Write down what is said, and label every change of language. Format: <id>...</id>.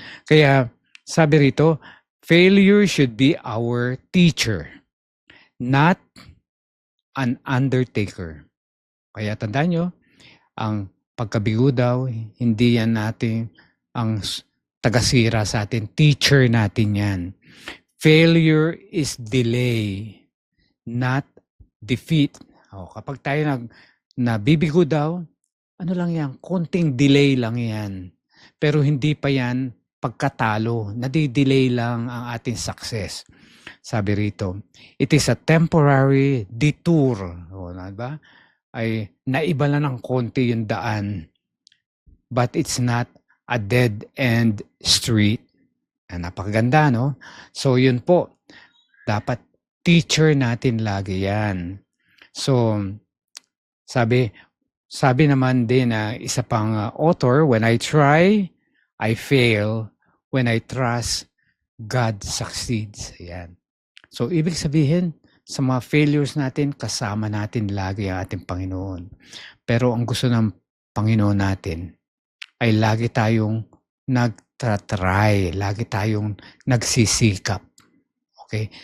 <tl>Kaya sabi rito,</tl> <en>failure should be our teacher, not an undertaker.</en> <tl>Kaya tandaan nyo, ang pagkabigo daw, hindi yan natin ang tagasira sa atin. Teacher natin yan.</tl> <en>Failure is delay, not defeat.</en> <tl>Kapag tayo nabibigo daw, ano lang yan, konting delay lang yan. Pero hindi pa yan pagkatalo. Nadidelay lang ang ating success. Sabi rito,</tl> <en>it is a temporary detour.</en> <tl>Diba? Ay naiba lang ng konti yung daan,</tl> <en>but it's not a dead-end street.</en> <tl>Napakaganda, no? So, yun po. Dapat teacher natin lagi yan. So, sabi naman din na isa pang author,</tl> <en>when I try, I fail. When I trust, God succeeds.</en> <tl>Ayan. So, ibig sabihin, sa mga failures natin, kasama natin lagi ang ating Panginoon. Pero ang gusto ng Panginoon natin ay lagi tayong nagtatry, lagi tayong nagsisikap. Okay?</tl>